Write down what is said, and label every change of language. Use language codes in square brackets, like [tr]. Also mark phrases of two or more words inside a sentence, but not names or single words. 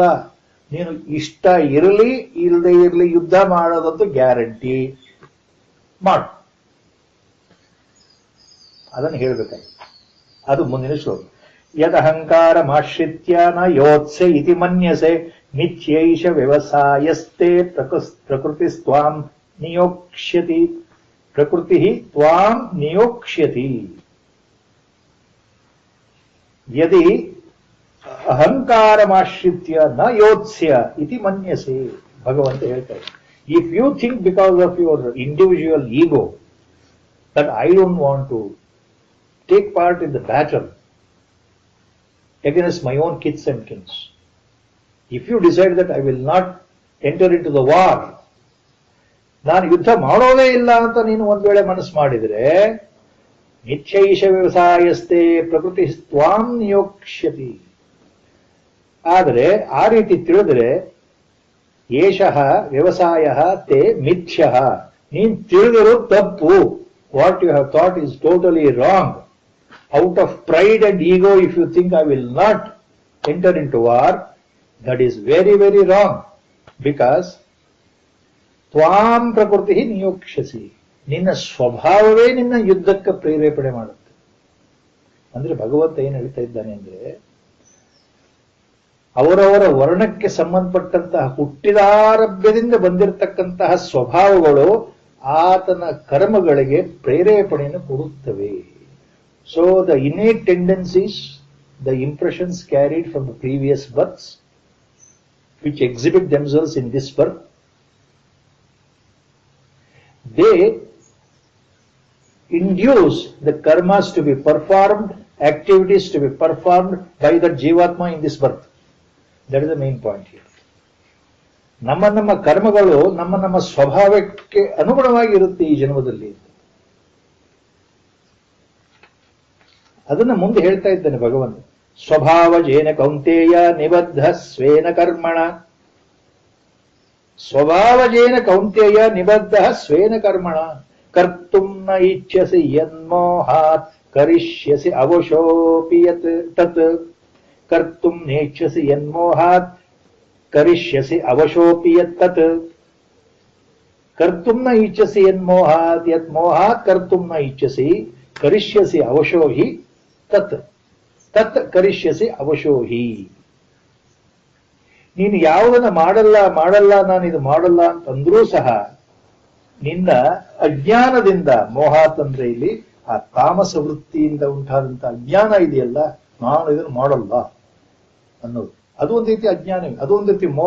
[kn] ನೀನು ಇಷ್ಟ ಇರಲಿ ಇಲ್ಲದೆ ಇರಲಿ ಯುದ್ಧ ಮಾಡೋದಂತೂ ಗ್ಯಾರಂಟಿ ಮಾಡು. ಅದನ್ನು ಹೇಳ್ಬೇಕಾಗಿ ಅದು ಮುಂದಿನ ಶ್ಲೋಕ. [sa] ಯದಹಂಕಾರಮಾಶ್ರಿತ್ಯ ನ ಯೋತ್ಸೆ ಇತಿ ಮನ್ಯಸೆ ಮಿಥ್ಯೈಷ ವ್ಯವಸಾಯಸ್ತೆ ಪ್ರಕೃತಿಸ್ತ್ವಾಂ ನಿಯೋಕ್ಷ್ಯತಿ. ಪ್ರಕೃತಿ ತ್ವಾಂ ನಿಯೋಕ್ಷ್ಯತಿ. ಯದಿ ಅಹಂಕಾರಮಾಶ್ರಿತ್ಯ ನ ಯೋತ್ಸ್ಯ ಇತಿ ಮನ್ಯಸೆ, [kn] ಭಗವಂತ ಹೇಳ್ತಾರೆ, [en] if you think because of your individual ego that I don't want to take part in the battle against my own kith and kins, if you decide that I will not enter into the war, [kn] ನಾನು ಯುದ್ಧ ಮಾಡೋದೇ ಇಲ್ಲ ಅಂತ ನೀನು ಒಂದ್ ವೇಳೆ ಮನಸ್ಸು ಮಾಡಿದ್ರೆ, [sa] ನಿಶ್ಚೈಷ ವ್ಯವಸಾಯಸ್ತೆ ಪ್ರಕೃತಿ ತ್ವಾಂ ನಿಯೋಕ್ಷ್ಯತಿ. [kn] ಆದರೆ ಆ ರೀತಿ ತಿಳಿದ್ರೆ, [sa] ಏಷಃ ವ್ಯವಸಾಯ ತೇ ಮಿಥ್ಯಃ, [kn] ನೀನ್ ತಿಳಿದಿರೋ ತಪ್ಪು. [en] What you have thought is totally wrong. Out of pride and ego, if you think I will not enter into war, that is very, very wrong. [kn] Because [sa] ತ್ವಾಂ ಪ್ರಕೃತಿ ನಿಯೋಕ್ಷಸಿ, [kn] ನಿನ್ನ ಸ್ವಭಾವವೇ ನಿನ್ನ ಯುದ್ಧಕ್ಕೆ ಪ್ರೇರೇಪಣೆ ಮಾಡುತ್ತೆ. ಅಂದ್ರೆ ಭಗವಂತ ಏನ್ ಹೇಳ್ತಾ ಇದ್ದಾನೆ ಅಂದ್ರೆ, ಅವರವರ ವರ್ಣಕ್ಕೆ ಸಂಬಂಧಪಟ್ಟಂತಹ ಹುಟ್ಟಿದಾರಭ್ಯದಿಂದ ಬಂದಿರತಕ್ಕಂತಹ ಸ್ವಭಾವಗಳು ಆತನ ಕರ್ಮಗಳಿಗೆ ಪ್ರೇರೇಪಣೆಯನ್ನು ಕೊಡುತ್ತವೆ. [en] so the innate tendencies, the impressions carried from the previous births, which exhibit themselves in this birth, they induce the karmas to be performed, activities to be performed by the Jivatma in this birth. That is the main point here. [kn] ನಮ್ಮ ಕರ್ಮಗಳು ನಮ್ಮ ಸ್ವಭಾವಕ್ಕೆ ಅನುಗುಣವಾಗಿ ಇರುತ್ತೆ ಈ ಜನ್ಮದಲ್ಲಿ. ಅದನ್ನ ಮುಂದೆ ಹೇಳ್ತಾ ಇದ್ದಾನೆ ಭಗವಂತ. [sa] ಸ್ವಭಾವಜೇನ ಕೌಂತೇಯ ನಿಬದ್ಧ ಸ್ವೇನ ಕರ್ಮಣ. ಸ್ವಭಾವಜೇನ ಕೌಂತೇಯ ನಿಬದ್ಧ ಸ್ವೇನ ಕರ್ಮಣ ಕರ್ತುಂ ನ ಇಚ್ಛಸಿ ಯನ್ಮೋಹಾತ್ ಕರಿಷ್ಯಸಿ ಅವಶೋಪಿ ಯತ್ ತತ್. ಕರ್ತುಂ ನೇಚ್ಛಸಿ ಯನ್ಮೋಹಾತ್ ಕರಿಷ್ಯಸಿ ಅವಶೋಪಿ ಯತ್ತತ್ ಕರ್ತುಂ ನ ಇಚ್ಛಸಿ ಯನ್ಮೋಹಾತ್ ಯತ್ ಮೋಹಾತ್ ಕರ್ತುಂ ನ ಇಚ್ಛಸಿ ಕರಿಷ್ಯಸಿ ಅವಶೋಹಿ ತತ್ ತತ್ ಕರಿಷ್ಯಸಿ ಅವಶೋಹಿ. [kn] ನೀನು ಯಾವುದನ್ನ ಮಾಡಲ್ಲ ನಾನಿದು ಮಾಡಲ್ಲ ಅಂತಂದ್ರೂ ಸಹ ನಿನ್ನ ಅಜ್ಞಾನದಿಂದ, ಮೋಹಾತ್ ಅಂದ್ರೆ ಇಲ್ಲಿ ಆ ತಾಮಸ ವೃತ್ತಿಯಿಂದ ಉಂಟಾದಂತ ಅಜ್ಞಾನ ಇದೆಯಲ್ಲ, ನಾನು ಇದನ್ನು ಮಾಡಲ್ಲ ಅನ್ನೋದು, ಅದು ಒಂದು ರೀತಿ ಅಜ್ಞಾನವೇ, ಅದು ಒಂದು ರೀತಿ ಮೋಹ.